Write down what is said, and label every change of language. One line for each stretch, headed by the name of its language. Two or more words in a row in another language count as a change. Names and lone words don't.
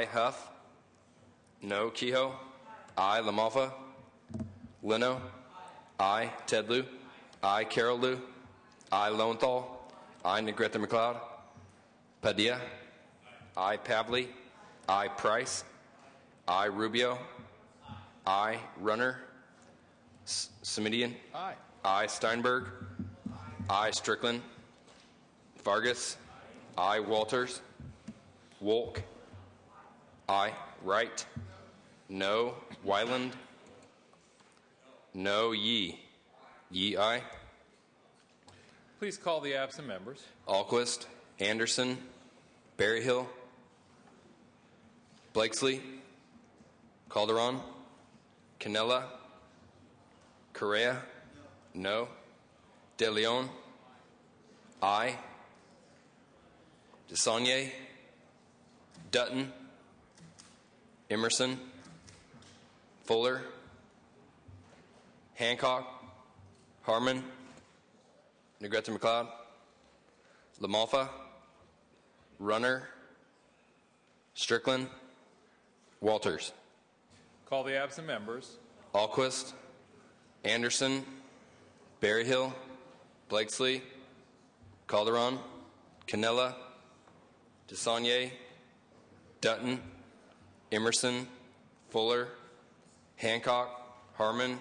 English: Huff, no. Kehoe, I. LaMalfa, Leno, I. Ted Lieu, I. Carol Lieu, I. Lowenthal, I. Negrete McLeod, Padilla, I. Pavley. I. Price. I. Rubio. I. Runner. Semidian. Aye. I. Steinberg. I. Strickland. Vargas. I. Walters. Wolk. I. Wright. No. Wyland. No. Yee. Yee, aye. Please call the absent members. Alquist. Anderson. Berryhill. Blakesley. Calderon. Canella. Correa. No. De Leon. Aye. DeSaulnier. Dutton. Emerson. Fuller. Hancock. Harmon. Negrete McLeod. LaMalfa. Runner. Strickland. Walters. Call the absent members. Alquist. Anderson. Berryhill. Blakesley. Calderon. Canella. DeSaulnier. Dutton. Emerson. Fuller. Hancock. Harmon.